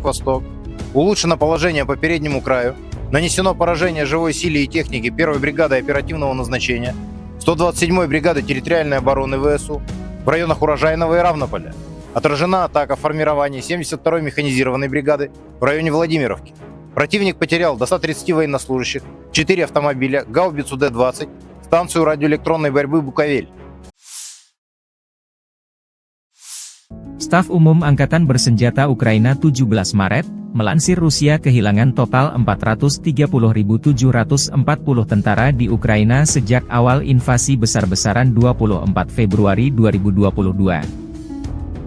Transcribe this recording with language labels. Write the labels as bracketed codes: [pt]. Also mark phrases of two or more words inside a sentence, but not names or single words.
[ru] «Восток» улучшено положение по переднему краю, нанесено поражение живой силе и технике 1-й бригады оперативного назначения, 127-й бригады территориальной обороны ВСУ в районах Урожайного и Равнополя. Отражена атака формирований 72-й механизированной бригады в районе Владимировки. Противник потерял до 130 военнослужащих, 4 автомобиля, гаубицу Д-20, станцию радиоэлектронной борьбы «Буковель». [id] Staf Umum Angkatan Bersenjata Ukraina 17 Maret, melansir Rusia kehilangan total 430.740 tentara di Ukraina sejak awal invasi besar-besaran 24 Februari 2022.